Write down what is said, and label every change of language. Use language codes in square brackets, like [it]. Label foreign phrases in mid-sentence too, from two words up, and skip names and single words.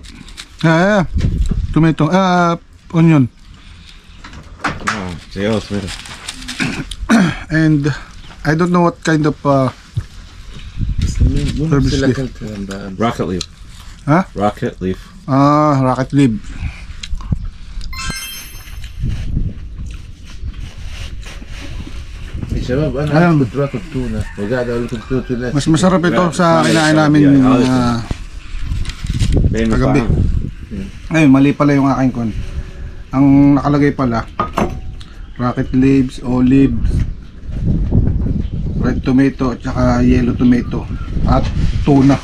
[en] Tomato. Onion. Oh, it's a yellow tomato. And I don't know what kind of herbs is this. Rocket leaf. Huh? Rocket leaf. Rocket leaf. [ar] يا شباب أنا انا كنت باكل تونه وقاعد اقول لكم تونه [tl] Mas masarap ito sa kinain namin [ar] بين [tl] kagabi. [ar] المطاعم. [tl] Ayun, mali pala yung aking kon. Ang nakalagay pala, [en] rocket leaves, [tl] olives, [en] red tomato, [tl] at saka [en] yellow tomato, [tl] at tuna.